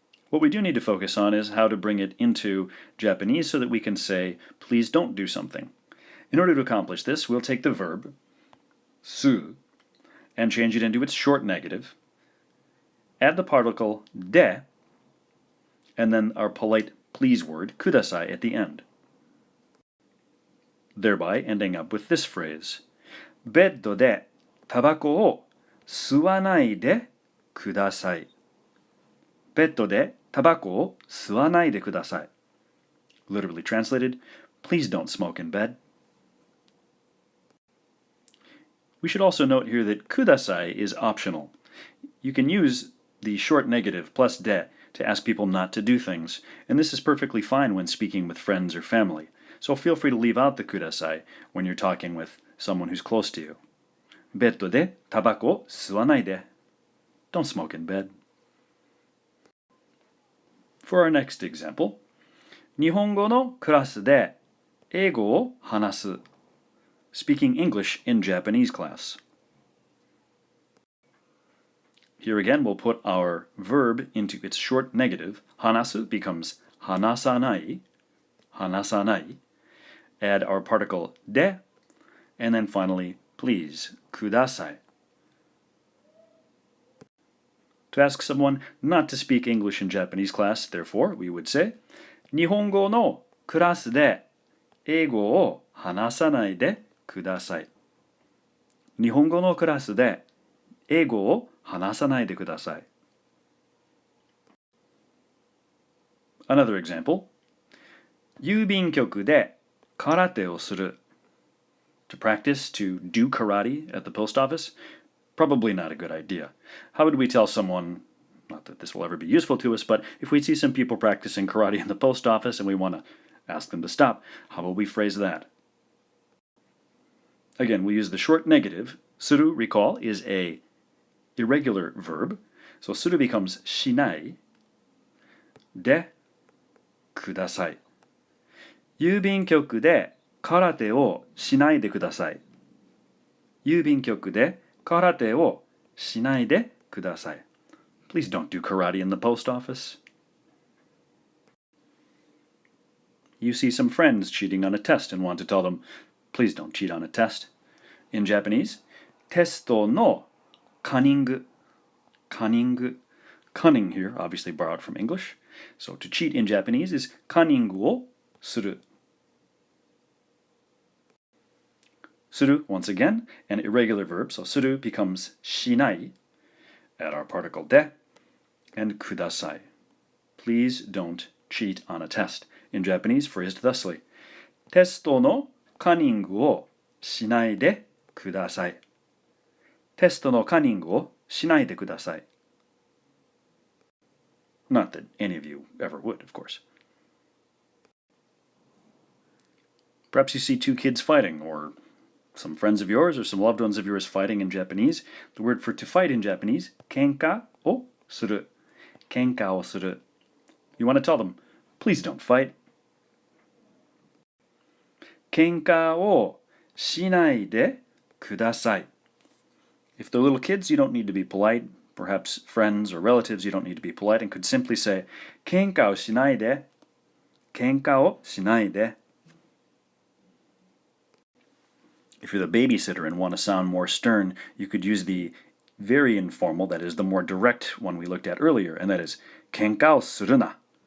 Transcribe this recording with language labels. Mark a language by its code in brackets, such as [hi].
[en] What we do need to focus on is how to bring it into Japanese so that we can say, please don't do something. In order to accomplish this, we'll take the verb, su, and change it into its short negative, add the particle de, and then our polite please word, kudasai, at the end. Thereby ending up with this phrase, [ja] ベッドでタバコを吸わないでください. ベッドでタバコを吸わないでください. [en] Literally translated, please don't smoke in bed. We should also note here that kudasai is optional. You can use the short negative plus de to ask people not to do things, and this is perfectly fine when speaking with friends or family. So feel free to leave out the kudasai when you're talking with someone who's close to you. [ja] ベッドでタバコを吸わないで. [en] Don't smoke in bed. For our next example, [ja] 日本語のクラスで英語を話す. [en] Speaking English in Japanese class. Here again, we'll put our verb into its short negative. Hanasu becomes hanasanai, hanasanai. Add our particle de, and then finally, please, kudasai. To ask someone not to speak English in Japanese class, therefore, we would say, [ja] 日本語のクラスで英語を話さないでください. 日本語のクラスで英語を話さないでください. [en] Another example. [ja] 郵便局で空手をする. [en] To practice, to do karate at the post office? Probably not a good idea. How would we tell someone, not that this will ever be useful to us, but if we see some people practicing karate in the post office and we want to ask them to stop, how will we phrase that? Again, we use the short negative. Suru, recall, is a irregular verb. So [ja] する [en] becomes [ja] しないでください。郵便局で空手をしないでください。郵便局で空手をしないでください。 [en] Please don't do karate in the post office. You see some friends cheating on a test and want to tell them, please don't cheat on a test. In Japanese, [ja] テストのカニング。 [en] Cunning here, obviously borrowed from English. So to cheat in Japanese is [ja] カニングをする。 [en] する, once again, an irregular verb, so する becomes しない at our particle で and ください. Please don't cheat on a test. In Japanese, phrased thusly. [ja] テストのカニングをしないでください。テストのカニングをしないでください。 [en] Not that any of you ever would, of course. Perhaps you see two kids fighting, or some friends of yours or some loved ones of yours fighting in Japanese. The word for to fight in Japanese, [ja] 喧嘩をする。喧嘩をする. [en] You want to tell them, please don't fight. [ja] 喧嘩をしないでください. [en] If they're little kids, you don't need to be polite. Perhaps friends or relatives, you don't need to be polite and could simply say, [ja] 喧嘩をしないで。喧嘩をしないで. [en] If you're the babysitter and want to sound more stern, you could use the very informal, that is the more direct one we looked at earlier, and that is [ja] 喧嘩をするな.